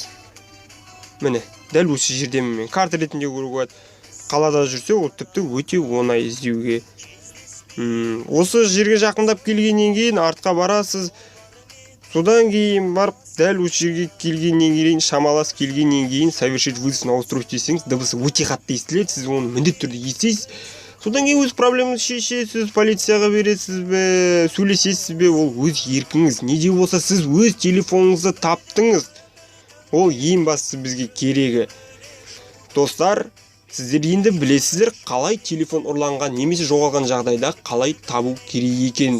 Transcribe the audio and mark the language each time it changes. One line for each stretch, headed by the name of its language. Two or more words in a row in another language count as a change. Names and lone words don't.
Kazakh: Міне дәл осы жердемін мен. Карта ретінде көруге болады. Қалада жүрсе, ол тіпті өте оңай іздеуге. Осы жерге жақындап келгеннен кейін артқа барасыз. Содан кейін барып, дәл осы жерге келгеннен кейін, шамалас келгеннен кейін
Russian: совершить вызов на устройство
Kazakh: десеңіз, дыбысы өте қатты естіледі. Сіз оны міндетті түрде естисіз. содан кейін өз проблемаңызды шешесіз, полицияға бересіз бе, сөйлесесіз бе, ол өз еркіңіз. Не де болса сіз өз телефоныңызды таптыңыз. Ол ең бастысы бізге керегі. Достар, сіздер енді білесіздер қалай телефон ұрланған немесе жоғалған жағдайда қалай табу керек екенін.